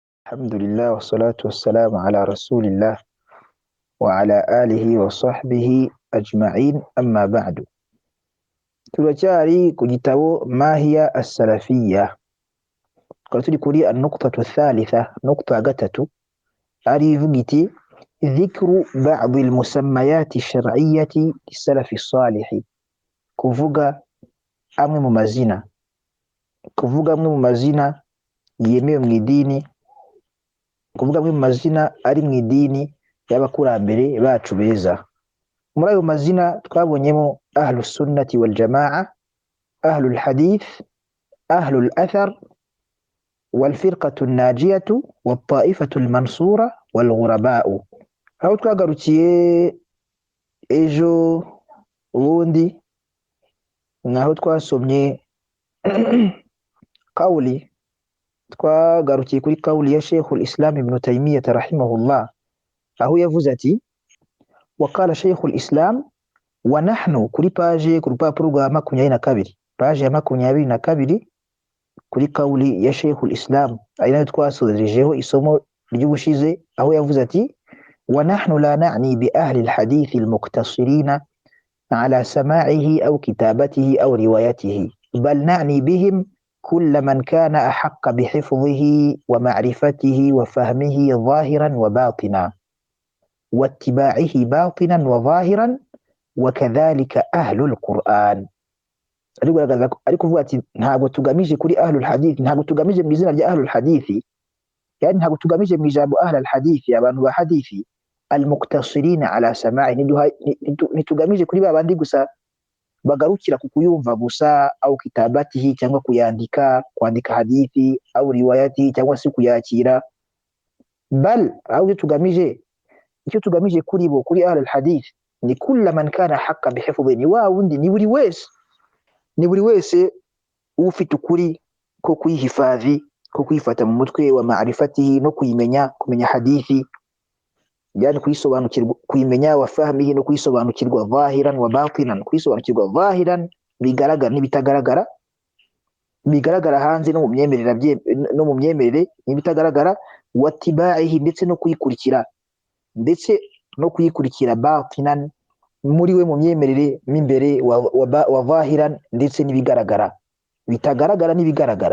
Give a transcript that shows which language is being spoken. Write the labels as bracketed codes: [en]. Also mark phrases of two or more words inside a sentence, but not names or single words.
[ar] الحمد لله والصلاة والسلام على رسول الله وعلى آله وصحبه أجمعين أما بعد. [rw] turacyari ku gitabo [ar] ماهية السلفية, [rw] tukaba turi kuri [ar] النقطة الثالثة, [rw] nukta ya gatatu, ari ivuga iti [ar] ذكر بعض المسميات الشرعية للسلف الصالح, [rw] kuvuga amwe mu mazina yemewe mu idini, kuvuga amwe mu mazina ari mu idini y'abakurambere bacu beza. Muri ayo mazina twabonyemo [ar] أهل السنة والجماعة أهل الحديث أهل الأثر والفرقة الناجية والطائفة المنصورة والغرباء. [rw] Aho twagarukiye ejo ubundi naho twasomye kauli, twagarukiye kuri kauli ya Sheikhul Islam Ibn Taymiyyah rahimahullah, aho yavuze ati [ar] وقال شيخ الإسلام ونحن, [rw] kuri paje ku rupapuro rwa 22, paje ya 22 kuri kauli ya Sheikhul Islam, ari nayo twasorejeho isomo ry'ubushize, aho yavuze ati [ar] ونحن لا نعني بأهل الحديث المقتصرين على سماعه أو كتابته أو روايته بل نعني بهم كل من كان أحق بحفظه ومعرفته وفهمه ظاهرا وباطنا واتباعه باطنا وظاهرا وكذلك أهل القرآن. [rw] ariko vuga ati ntabwo tugamije kuri [ar] أهل الحديث, [rw] ntabwo tugamije mu izina rya [ar] أهل الحديث, [rw] yani ntabwo tugamije mu ijambo [ar] أهل الحديث, [rw] abantu ba hadithi [ar] المقتصرين على السماع, [rw] ntitugamije kuri babandi gusa bagarukira ku kuyumva gusa, [ar] أو كتابته, [rw] cyangwa kwandika hadithi, [ar] أو رواية, [rw] cyangwa se kuyakira, bal au icyo tugamije kuri bo, kuri [ar] أهل الحديث, [rw] ni [ar] كل من كان أحق بحفظه, [rw] ni wa wundi, ni buri wese ufite ukuri ko kwihifadhi, ko kwifata mu mutwe, [ar] ومعرفته, [rw] no kumenya hadithi, yani kuyisobanukirwa, kuyimenya, [ar] وفهمه, [rw] no kuyisobanukirwa, [ar] ظاهرا وباطنا, [rw] kuyisobanukirwa zahiran, bigaragara n'ibitagaragara, bigaragara hanze no mu myemerere n'ibitagaragara, watibaihi, ndetse no kuyikurikira, batinan, muri we mu myemerere m'imbere, [ar] وظاهرا, [rw] ndetse n'ibigaragara, bitagaragara n'ibigaragara.